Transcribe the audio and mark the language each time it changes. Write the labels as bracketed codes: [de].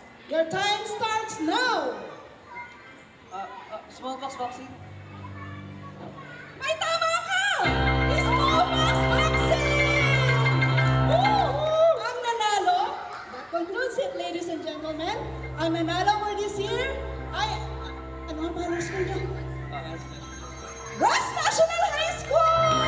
[en] Your time starts now. Smallpox vaccine? [tl] May tama ka! [en] Smallpox vaccine! [tl] Woo! Ang nanalo, [en] that concludes it, ladies and gentlemen. [tl] Ang nanalo [en] for this year [tl] ay, ano ang pangalan school niyo? [en] Ross National High School!